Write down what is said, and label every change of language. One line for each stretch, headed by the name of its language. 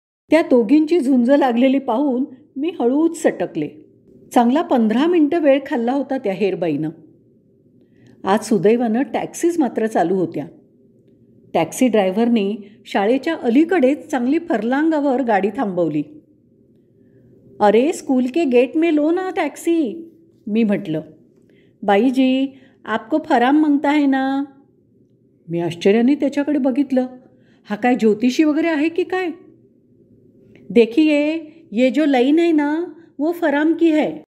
Marathi: त्या दोघींची झुंज लागलेली पाहून मी हळूच सटकले. चांगला 15 मिनटं वेळ खाल्ला होता त्या हेरबाईनं. आज सुदैवानं टॅक्सीज मात्र चालू होत्या. टॅक्सी ड्रायव्हरनी शाळेच्या अलीकडेच चांगली फरलांगावर गाडी थांबवली.
Hindi: अरे स्कूल के गेट में लो ना टॅक्सी,
Marathi: मी म्हटलं.
Hindi: बाईजी, आपको फराम मागता है ना?
Marathi: मी आश्चर्याने त्याच्याकडे बघितलं. हा काय ज्योतिषी वगैरे आहे की काय?
Hindi: देखिए, ये जो लाइन है ना वो फराम की है.